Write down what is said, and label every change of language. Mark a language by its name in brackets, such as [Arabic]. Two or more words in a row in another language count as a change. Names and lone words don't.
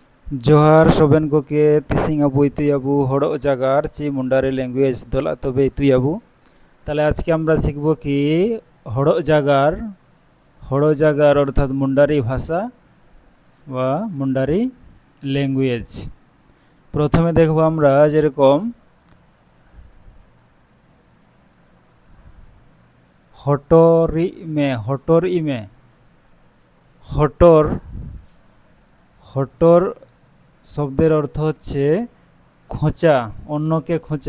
[Mundari] जोहार सोबेन कोके तिसिंग आबू इतुयाबू हड़ो जागार ची मुंडारी लैंग्वेज दोला तबे इतुयाबू ताले आज के [Bangla] আমরা শিখব কি হড়ো জাগার অর্থাৎ মুন্ডারি ভাষা বা মুন্ডারি ল্যাঙ্গুয়েজ। প্রথমে দেখব আমরা যেরকম হটর ইমে হটর শব্দের অর্থ হচ্ছে খোঁচা, অন্যকে খোঁচা।